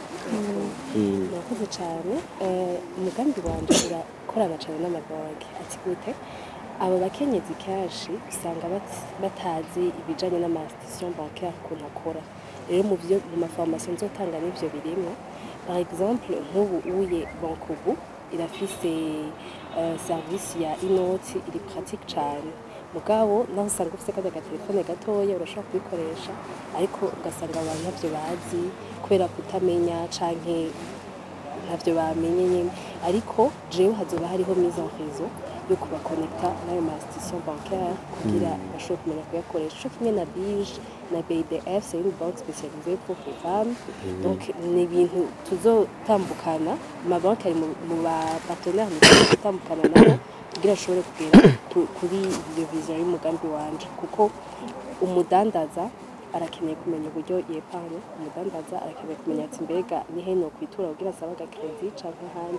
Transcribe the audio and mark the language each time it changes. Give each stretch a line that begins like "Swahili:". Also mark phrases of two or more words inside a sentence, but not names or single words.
Rundi: Murakoze cyane. Umugambi wanje urakorana cyane n'amabanki. Ati gute? Abo bakenyezi kenshi usanga batazi ibijanye n'ama-
French: institution bancaire
Rundi: ukuntu akora. Rero mu maformation nzotanga n'ivyo birimo.
French: Par exemple
Rundi: nk'ubu uye Bankubu irafise service ya inoti iri pratique cyane. Mugabo naho usanga ufise kajya telefone gatoya urashobora kubikoresha ariko ugasanga abantu ntavyo bazi kubera kutamenya canke ntavyo bamenye nyene, ariko jewe hazoba hariho
French: mise en réseau
Rundi: yo kubakonekta n'ayo ma-
French: institution bancaire
Rundi: kugira bashobore kumenya kuyakoresha. Ico kimwe na bije na BDF,
French: c'est une banque spécialisée pour les femmes.
Rundi: Donc ni ibintu tuzotambukana, amabanki ari mu ba partenaires tuzotambukana nabo kugira ashobore kugera kuri iyo vision y'umugambi wanje, kuko umudandaza arakeneye kumenya uburyo yepanye, umudandaza arakeneye kumenya ati mbega nihe no kwitura kugira asaba agakredit canke ahandi.